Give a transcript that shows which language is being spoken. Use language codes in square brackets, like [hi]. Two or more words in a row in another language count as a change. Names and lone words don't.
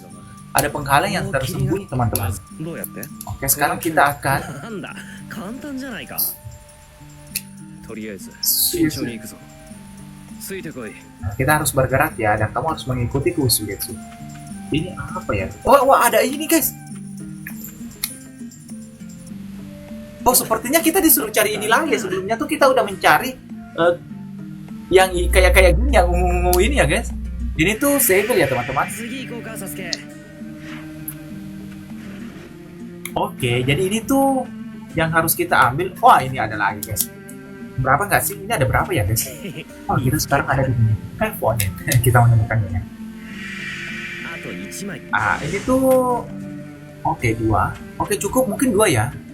[id] Ada penghalang yang tersembunyi teman-teman. Oke, sekarang kita akan kita harus bergerak ya, dan kamu harus mengikuti Sugetsu. Ini apa ya? Wah, ada ini guys. Oh, sepertinya kita disuruh cari ini lagi. Sebelumnya tuh kita udah mencari yang kayak gini, yang ungu-ungu ini ya guys. Ini tuh segel ya teman-teman. [ja] 次行こうかサスケ。 [id] Oke, jadi ini tuh yang harus kita ambil. Wah, ini ada lagi guys. Berapa nggak sih? Ini ada berapa ya guys? Oh, kita sekarang ada di sini. Phone kita menemukannya. [ja] あと1枚。 [id] Ah, ini tuh oke, 2. Oke, cukup mungkin 2 ya.